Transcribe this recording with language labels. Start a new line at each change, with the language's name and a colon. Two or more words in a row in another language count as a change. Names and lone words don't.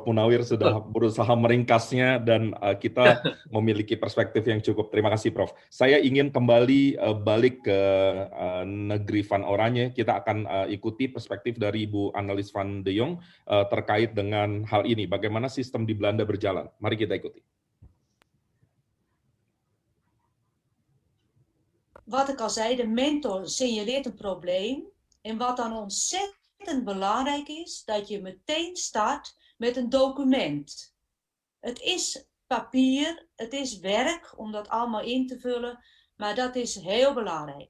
Indonesian: Munawir sudah berusaha meringkasnya dan kita memiliki perspektif yang cukup. Terima kasih, Prof. Saya ingin kembali balik ke negeri Van Oranje. Kita akan ikuti perspektif dari Ibu Annelies van de Jong terkait dengan hal ini. Bagaimana sistem di Belanda berjalan? Mari kita ikuti.
Dutch: Wat ik al zei, de mentor signaleert een probleem. En wat dan ontzettend belangrijk is, dat je meteen start met een document. Het is papier, het is werk om dat allemaal in te vullen, maar dat is heel belangrijk.